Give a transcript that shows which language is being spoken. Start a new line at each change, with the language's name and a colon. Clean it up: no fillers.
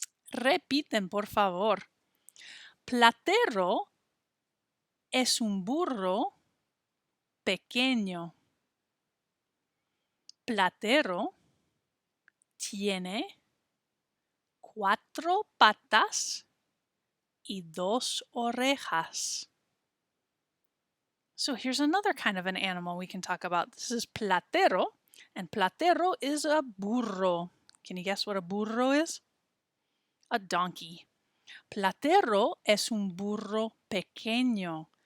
Spanish: Repiten, por favor. Platero es un burro pequeño. Platero tiene cuatro patas y dos orejas.
English: So here's another kind of an animal we can talk about. This is platero, and platero is a burro. Can you guess what a burro is? A donkey.
Spanish: Platero es un burro pequeño.